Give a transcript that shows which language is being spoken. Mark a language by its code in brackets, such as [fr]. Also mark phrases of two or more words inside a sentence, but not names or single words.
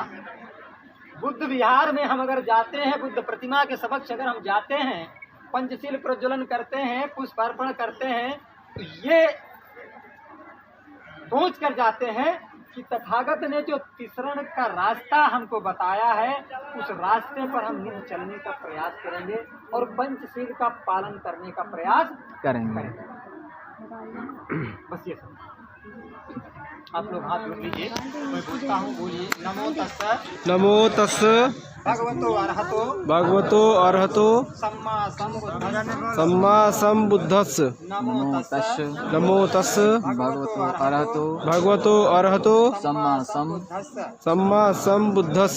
[hi] बुद्ध विहार में हम अगर जाते हैं, बुद्ध प्रतिमा के समक्ष अगर हम जाते हैं, पंचशील प्रज्वलन करते हैं, पुष्प अर्पण करते हैं, तो ये सोच कर जाते हैं कि तथागत ने जो तीसरण का रास्ता हमको बताया है, उस रास्ते पर हम नित्य चलने का प्रयास करेंगे और पंचशील का पालन करने का प्रयास करेंगे। बस ये सब। आप लोग हाथ जोड़ लीजिए, मैं बोलता हूँ, बोलिए। [pi] नमो तस्स नमो तस्स भगवतो अरहतो सम्मा सम्मा संबुद्धस्स नमो तस्स नमो तस्स भगवतो अरहतो सम्मा संबुद्धस्स